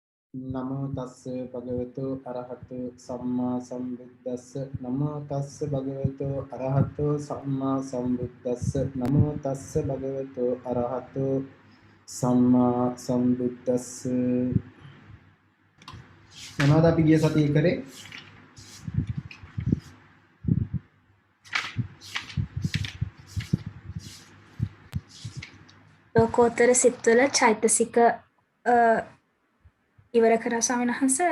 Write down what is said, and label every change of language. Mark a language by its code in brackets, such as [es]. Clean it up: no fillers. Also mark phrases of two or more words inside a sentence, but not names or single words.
[pi] නමෝ තස්ස භගවතු අරහතු සම්මා සම්බුද්දස්ස නමෝ තස්ස භගවතු අරහතු සම්මා සම්බුද්දස්ස නමෝ තස්ස භගවතු අරහතු සම්මා සම්බුද්දස්ස [si] මොනවද අපි ගිය සතියේ කරේ? ලෝකෝත්තර සිත්වල චෛතසික ඉවර කරා ස්වාමීන් වහන්සේ.